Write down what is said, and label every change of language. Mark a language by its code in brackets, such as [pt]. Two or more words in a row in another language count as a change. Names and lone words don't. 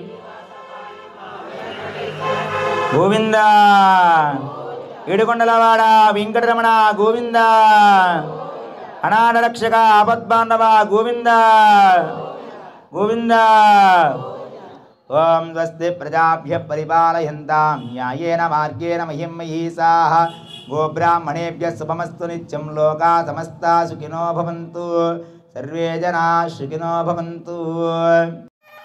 [sa] గోవింద ఏడుకొండలవాడ వెంకటరమణ గోవింద అనాథ రక్షక ఆపద్బాంధవ గోవింద గోవింద ఓం స్వస్తి ప్రజాభ్య పరిపాలయంతాం న్యాయేన మార్గేణ మహిం మహీసాః గోబ్రాహ్మణేభ్యः శుభమస్తు నిత్యం లోకా సమస్తా సుఖినో భవంతు సర్వే జనా సుఖినో భవంతు.